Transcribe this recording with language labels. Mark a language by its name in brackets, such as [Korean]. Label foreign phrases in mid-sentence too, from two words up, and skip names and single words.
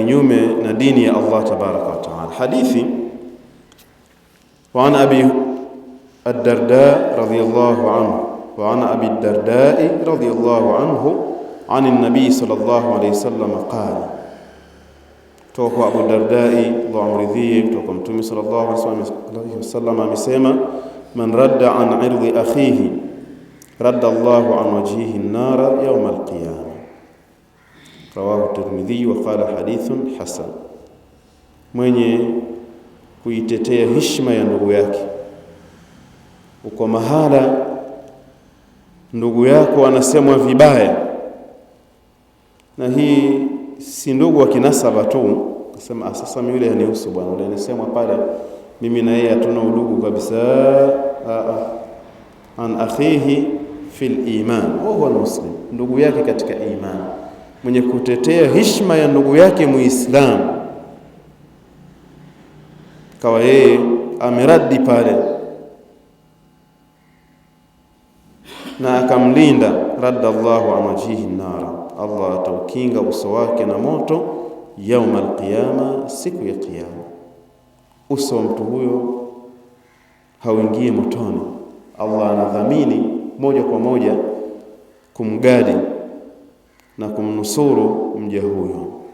[Swahili] kinyume na dini ya Allah [Arabic] تبارك وتعالى. Hadithi وعن أبي الدرداء رضي الله عنه وعن أبي الدرداء رضي الله عنه عن النبي صلى الله عليه وسلم قال, [Swahili] toka Abu Dardai Allah amridhie, kutoka Mtume [Arabic] صلى الله عليه وسلم amesema, من رد عن عرض أخيه رد الله عن وجهه النار يوم القيامة. رواه الترمذي وقال حديث حسن. [Swahili] Mwenye kuitetea heshima ya ndugu yake, uko mahala ndugu yako anasemwa vibaya, na hii si ndugu wa kinasaba tu, kusema sasa mimi yule hanihusu bwana, yule anasemwa pale, mimi na yeye hatuna udugu kabisa. [Arabic] عن أخيه في الإيمان وهو مسلم, [Swahili] ndugu yake katika iman. Mwenye kutetea heshima ya ndugu yake Muislamu, kawa yeye ameradi pale na akamlinda, [Arabic] رد الله عن وجهه النار, [Swahili] Allah ataukinga uso wake na moto [Arabic] يوم القيامة, [Swahili] siku ya kiyama. Uso wa mtu huyo hauingie motoni. Allah anadhamini moja kwa moja kumgadi na kumnusuru mja huyo.